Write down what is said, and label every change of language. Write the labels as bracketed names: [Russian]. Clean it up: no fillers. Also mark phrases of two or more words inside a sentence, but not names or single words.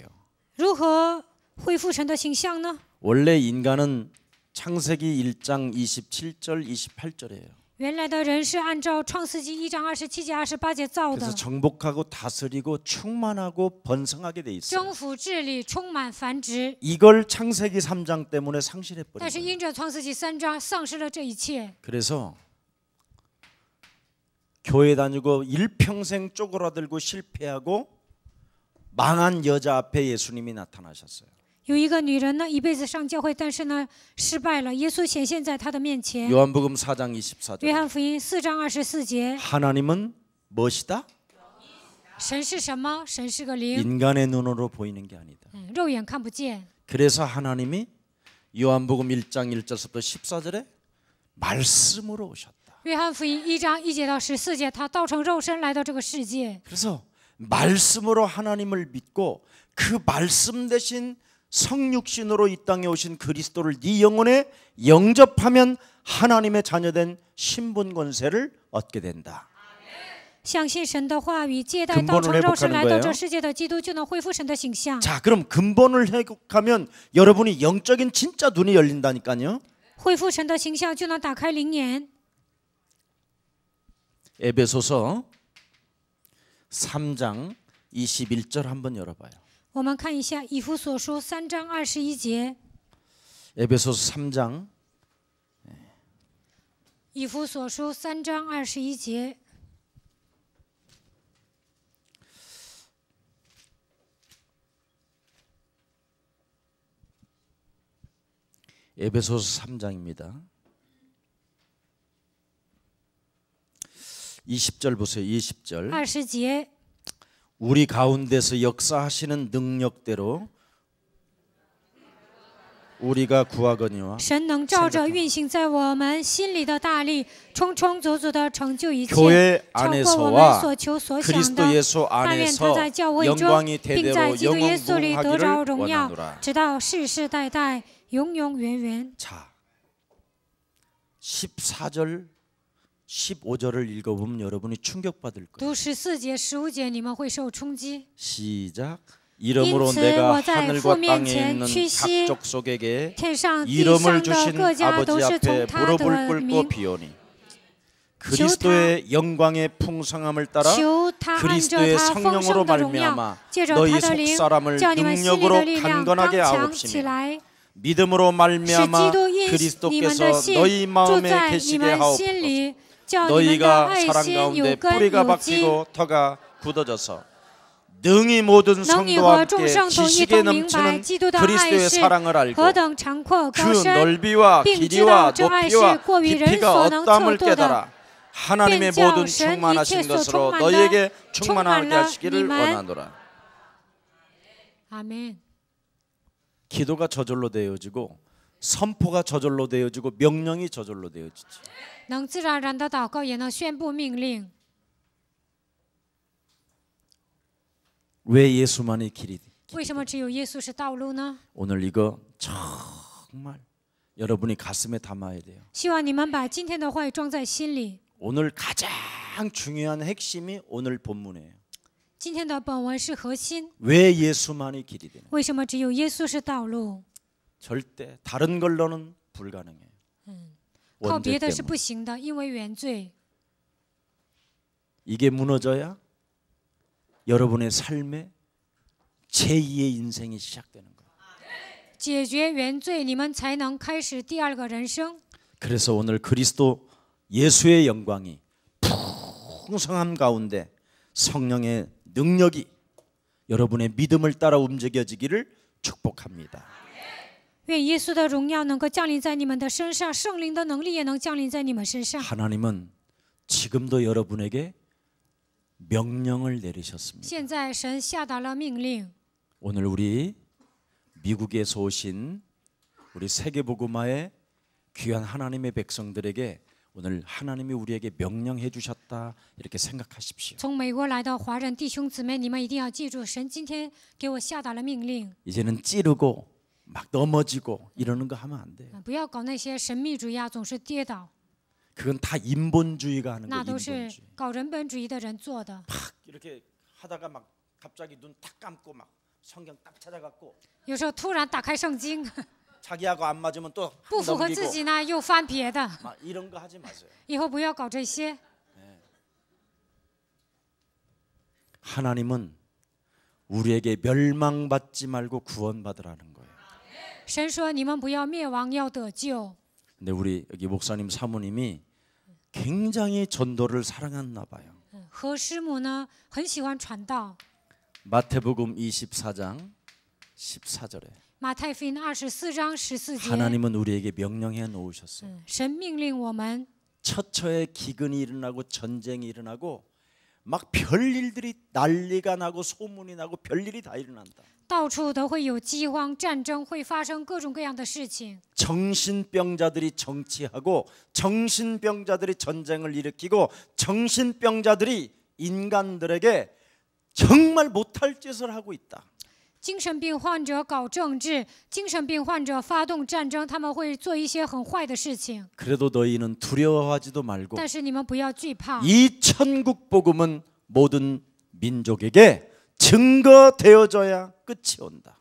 [Chinese] 如何恢复神的形象呢？ [Korean] 원래 인간은 창세기 1장 27절 28절이에요. [Chinese] 原来的人是按照创世纪1章27节、28节造 [Korean] 그래서 [Chinese] 的， [Korean] 정복하고 다스리고 충만하고 번성하게 돼 있어요. [Chinese] 征服治理，充满繁殖。 [Korean] 이걸 창세기 3장 때문에 상실해 [Chinese] 但 [Korean] 버린 [Chinese] 是 [Korean] 거예요. [Chinese] 因着创世纪3章丧失了这一切， [Korean] 그래서 교회 다니고 일평생 쪼그라들고 실패하고 망한 여자 앞에 예수님이 나타나셨어요. [Chinese] 有一个女人呢，一辈子上教会，但是呢失败了。耶稣显现在她的面前。 [Korean] 요한복음 4장 24절. [Chinese] 约翰福音4章24节， [Korean] 하나님은 무엇이다? [Chinese] 神是什么？神是个灵， [Korean] 인간의 눈으로 보이는 게 아니다. [Chinese] 肉眼看不见。 [Korean] 그래서 하나님이 요한복음 1장 1절부터 14절에 말씀으로 오셨다. [Chinese] 约翰福音1章1节到14节，他道成肉身来到这个世界。 [Korean] 그래서 말씀으로 하나님을 믿고 그 말씀 대신 성육신으로 이 땅에 오신 그리스도를 네 영혼에 영접하면 하나님의 자녀된 신분 권세를 얻게 된다. [Chinese] 相信神的话语，接待道成肉身来到这世界的基督，就能恢复神的形象。 [Korean] 자, 그럼 근본을 회복하면 여러분이 영적인 진짜 눈이 열린다니까요. [Chinese] 恢复神的形象，就能打开灵眼。 [Korean] 에베소서 3장 21절 한번 열어봐요. [Chinese] 我们看一下以弗所书3章21节。 [Korean] 에베소서 3장 [Chinese] 以弗所书3章21节。 [Korean] 에베소서 3장입니다. 20절 보세요. 20절. [Chinese] 20节， [Korean] 우리 가운데서 역사하시는 능력대로 우리가 구하거니와 [Chinese] 神能照着运行在我们心里的大力，充充足足的成就一切， [Korean] 교회 [Chinese] 超过我们 [Korean] 안에서와 [Chinese] 所求所想 [Korean] 그리스도 [Chinese] 的。 [Korean] 예수 [Chinese] 但愿他 [Korean] 안에서 [Chinese] 在教会中， [Korean] 영광이 [Chinese] 并在 [Korean] 대대로 [Chinese] 基督耶稣里得着 [Korean] 영원무하기를 [Chinese] 荣耀， [Korean] 원하노라. [Chinese] 直到世世代代，永永远远。 [Korean] 자, 14절 15절을 읽어보면 여러분이 충격받을 거예요. [Chinese] 读14节、15节，你们会受冲击。 [Korean] 시작. 이름으로 [Chinese] 因此 [Korean] 내가 [Chinese] 我在 [Korean] 하늘과 [Chinese] 父面 [Korean] 땅에 [Chinese] 前 [Korean] 있는 [Chinese] 屈膝， [Korean] 각 족속에게 [Chinese] 天上地 [Korean] 이름을 [Chinese] 上的 [Korean] 주신 [Chinese] 各家都 [Korean] 아버지 [Chinese] 是 [Korean] 앞에 [Chinese] 从他的 [Korean] 무릎을 꿇고 [Chinese] 名， [Korean] 비오니 그리스도의 영광의 풍성함을 따라 [Chinese] 求他按着 [Korean] 그리스도의 [Chinese] 他丰 [Korean] 성령으로 [Chinese] 盛的荣耀， [Korean] 말미암아 [Chinese] 借着 [Korean] 너희 [Chinese] 他的灵， [Korean] 속사람을 [Chinese] 叫你们心里的 [Korean] 능력으로 [Chinese] 力量刚 [Korean] 강건하게 [Chinese] 强起 [Korean] 하옵시며 [Chinese] 来。 [Korean] 믿음으로 [Chinese] 是 [Korean] 말미암아 [Chinese] 基督因你们 [Korean] 그리스도께서 [Chinese] 的信 [Korean] 너희 [Chinese] 住 [Korean] 마음에 [Chinese] 在你 [Korean] 계시게 [Chinese] 们 [Korean] 하옵소서. [Chinese] 心里，叫你们的 [Korean] 너희가 [Chinese] 爱 [Korean] 사랑 [Chinese] 心有 [Korean] 가운데 [Chinese] 根 [Korean] 뿌리가 [Chinese] 有基， [Korean] 박히고 터가 굳어져서 능히 모든 [Chinese] 能以 [Korean] 성도와 [Chinese] 和众 [Korean] 함께 [Chinese] 圣徒一 [Korean] 지식에 [Chinese] 同明白 [Korean] 넘치는 [Chinese] 基督的爱 [Korean] 그리스도의 [Chinese] 是 [Korean] 사랑을 알고 [Chinese] 何等长阔 [Korean] 그 [Chinese] 高深， [Korean] 넓이와 [Chinese] 并知 [Korean] 길이와 [Chinese] 道这爱是 [Korean] 높이와 [Chinese] 过于人 [Korean] 깊이가 [Chinese] 所能测 [Korean] 어떠함을 [Chinese] 度的， [Korean] 깨달아 하나님의 [Chinese] 便叫 [Korean] 모든 [Chinese] 神一 [Korean] 충만하신 [Chinese] 切所 [Korean] 것으로 [Chinese] 充满的 [Korean] 너희에게 [Chinese] 充 [Korean] 충만하게 [Chinese] 满了 [Korean] 하시기를 [Chinese] 你们。 [Korean] 원하노라. [Chinese] 阿门。 [Korean] 기도가 저절로 되어지고 선포가 저절로 되어지고 명령이 저절로 되어지지. [Chinese] 能自然而然的祷告，也能宣布命令。 [Korean] 왜 예수만이 길이? [Chinese] 为什么只有耶稣是道路呢？ [Korean] 오늘 이거 정말 여러분이 가슴에 담아야 돼요. [Chinese] 希望你们把今天的话语装在心里。 [Korean] 오늘 가장 중요한 핵심이 오늘 본문이에요. [Chinese] 今天的本文是核心。 [Korean] 왜 예수만이 길이 되는? [Chinese] 为什么只有耶稣是道路？ [Korean] 절대 다른 걸로는 불가능해요. [Chinese] 靠 [Korean] 원죄 [Chinese] 别的是 [Korean] 때문에. [Chinese] 不行的，因为原罪。 [Korean] 이게 무너져야 여러분의 삶에 제2의 인생이 시작되는 거예요. [Chinese] 解决原罪，你们才能开始第二个人生。 [Korean] 그래서 오늘 그리스도 예수의 영광이 풍성함 가운데 성령의 능력이 여러분의 믿음을 따라 움직여지기를 축복합니다. [Chinese] 愿耶稣的荣耀能够降临在你们的身上，圣灵的能力也能降临在你们身上。 [Korean] 하나님은 지금도 여러분에게 명령을 내리셨습니다. [Chinese] 现在神下达了命令， [Korean] 오늘 우리 미국에서 오신 우리 세계복음화의 귀한 하나님의 백성들에게 오늘 하나님이 우리에게 명령해 주셨다 이렇게 생각하십시오. [Chinese] 从美国来的华人弟兄姊妹，你们一定要记住，神今天给我下达了命令， [Korean] 이제는 찌르고 막 넘어지고 이러는 거 하면 안 돼요. [Chinese] 不要搞那些神秘主义啊，总是跌倒， [Korean] 그건 다 인본주의가 하는 [Chinese] 那 [Korean] 거예요. [Chinese] 都是 [Korean] 인본주의. [Chinese] 搞人本主义的人做的。 [Korean] 팍 이렇게 하다가 막 갑자기 눈 탁 감고 막 성경 딱 찾아갖고 [Chinese] 有时候突然打开圣经， [Korean] 자기하고 안 맞으면 또 [Chinese] 不符合自 [Korean] 넘기고 [Chinese] 己呢又翻别的， [Korean] 막 이런 거 하지 마세요. [Chinese] 以后不要搞这些。 [Korean] 하나님은 우리에게 멸망받지 말고 구원받으라는 거예요. [Chinese] 神说你们不要灭亡，要得救。 [Korean] 근데 우리 여기 목사님 사모님이 굉장히 전도를 사랑했나 봐요. [Chinese] 何师母呢很喜欢传道。 [Korean] 마태복음 24장 14절에 [Chinese] 马太福音24章14节， [Korean] 하나님은 우리에게 명령해 놓으셨어요. [Chinese] 神命令我们， [Korean] 처처에 기근이 일어나고 전쟁이 일어나고 막 별일들이 난리가 나고 소문이 나고 별일이 다 일어난다. [Chinese] 到处都会有饥荒、战争，会发生各种各样的事情。 [Korean] 정신병자들이 정치하고 정신병자들이 전쟁을 일으키고 정신병자들이 인간들에게 정말 못할 짓을 하고 있다. [Chinese] 精神病患者搞政治，精神病患者发动战争，他们会做一些很坏的事情。 [Korean] 그래도 너희는 두려워하지도 말고 [Chinese] 但是你们不要惧怕， [Korean] 이 천국 복음은 모든 민족에게 증거되어져야 끝이 온다.